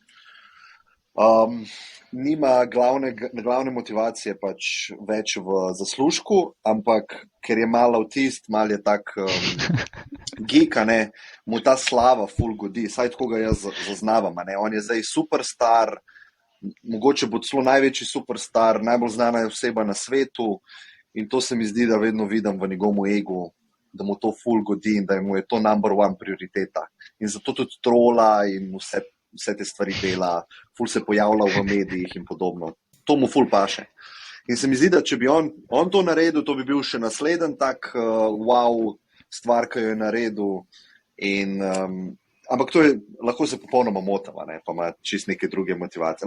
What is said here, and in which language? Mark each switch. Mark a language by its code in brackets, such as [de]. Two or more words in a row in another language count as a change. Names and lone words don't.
[sl] glavne motivacije pač več v zaslužku, ampak ker je mal avtist, mal je tak geek, mu ta slava ful godi, saj tako ga jaz zaznavam. On je zdaj superstar, mogoče bo celo največji superstar, najbolj znana oseba na svetu in to se mi zdi, da vedno vidim v njegovem egu, da mu to ful godi in da mu je to [en] number one [sl] prioriteta. In zato tudi trola in vse te stvari dela, ful se pojavlja v medijih in podobno. To mu ful paše. In se mi zdi, da če bi on to naredil, to bi bil še naslednji tak wow stvar, ki jo je naredil. Ampak to je, lahko se popolnoma motim, pa ima čist neke druge motivacije.